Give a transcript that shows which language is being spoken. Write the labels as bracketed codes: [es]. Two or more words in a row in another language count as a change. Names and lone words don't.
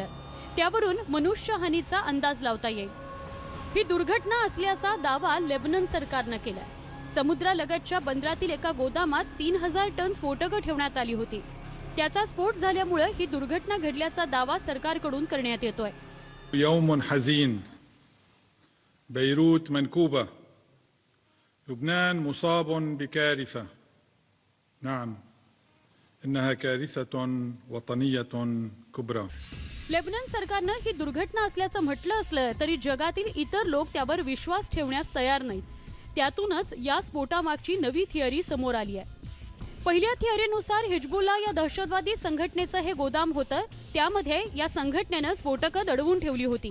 [mr] त्यावरून मनुष्यहानीचा अंदाज लावता येईल. ही दुर्घटना असल्याचा दावा लेबनन सरकारनं केलाय. समुद्रालगतच्या बंदरातील एका गोदामात 3000 टन स्फोटकं ठेवण्यात आली होती. त्याचा स्फोट झाल्यामुळे ही दुर्घटना घडल्याचा दावा सरकारकडून करण्यात येतोय. [ar] يوم حزين، بيروت منكوبة، لبنان مصاب بكارثة. نعم، إنها كارثة وطنية كبرى. [mr] लेबनन सरकारनं ही दुर्घटना असल्याचं म्हटलं असलं तरी जगातील इतर लोक त्यावर विश्वास ठेवण्यास तयार नाहीत. त्यातूनच या स्फोटामागची नवी थिअरी समोर आली आहे. पहिल्या थिअरीनुसार हिजबुल्ला या दहशतवादी संघटनेचं हे गोदाम होतं. त्यामध्ये या संघटनेनं स्फोटकं दडवून ठेवली होती.